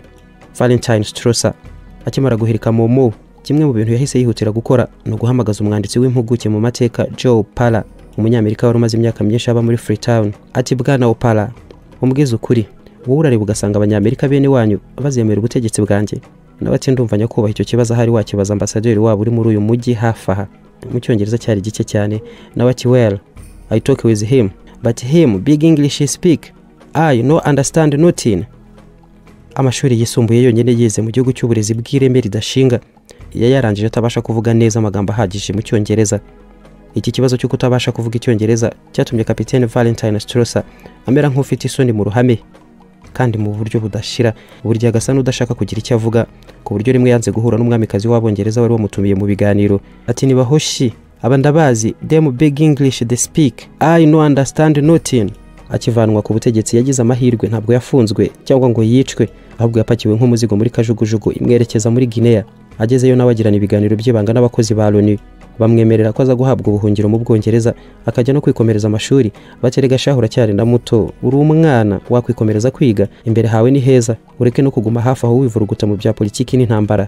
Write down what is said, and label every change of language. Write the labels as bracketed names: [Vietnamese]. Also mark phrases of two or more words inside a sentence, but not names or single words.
[Kinyarwanda] Valentine Strasser akimara guhirika Momo, kimwe mu bintu yahise yihutira gukora no guhamagaza umwanditsi w'impuguke mu mateka Joe Pala, umunyamerika wari umaze imyaka myinshi aba muri Freetown. Ati bwana Opala, umbwiza ukuri, wowe urareba ugasanga abanyamerika bene wanyu bazemera ubutegetsi bwanjye? Nawe ati ndumva nyakubaha icyo kibazo ahari wakibaza ambasaderi wabo uri muri uyu mujyi hafi aha. Mu cyongereza cyari gike cyane. Nawe ati [Nigerian Pidgin] well, I talk with him, but him big English speak, I no understand nothing. [Kinyarwanda] Amashuri yisumbuye yonyine yize mu gihugu cy'uburezi bw'ireme ridashinga yarangije atabasha kuvuga neza amagambo ahagije mu cyongereza. Iki kibazo cyo kutabasha kuvuga icyongereza cyatumye kapiteni Valentine Strasser amera nk'ufite isoni mu ruhame kandi mu buryo budashira, burya agasa n'udashaka kugira icyo avuga, ku buryo rimwe yanze guhura n'umwamikazi w'Abongereza wari wamutumiye mu biganiro. Ati nibahoshi abandabazi, [Nigerian Pidgin] them big English they speak, I no understand nothing. [Kinyarwanda] Akivanwa ku butegetsi yagize amahirwe, ntabwo yafunzwe cyangwa ngo yicwe, ahubwo yapakiwe nk'umuzigo muri kajugujugu imwerekeza muri Guinea. Agezeyo nawe agirana ibiganiro by'ibanga n'abakozi ba Loni, bamwemerera ko aza guhabwa ubuhungiro mu Bwongereza akajya no kwikomereza amashuri. Baterega shahura cyane na Muto, uri umwana wakwikomereza kwiga, imbere hawe ni heza, ureke no kuguma hafi aho wivuruguta mu bya politiki n'intambara.